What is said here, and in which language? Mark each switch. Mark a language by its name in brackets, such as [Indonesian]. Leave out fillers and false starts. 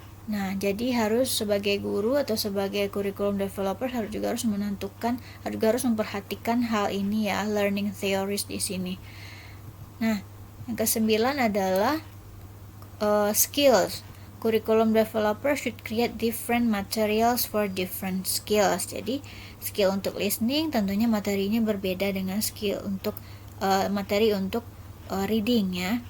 [Indonesian] Nah, jadi harus sebagai guru atau sebagai curriculum developer harus memperhatikan hal ini ya, learning theories di sini. Nah, yang ke-9 adalah skills. [English] Curriculum developer should create different materials for different skills. [Indonesian] Jadi skill untuk listening tentunya materinya berbeda dengan skill untuk materi untuk reading ya.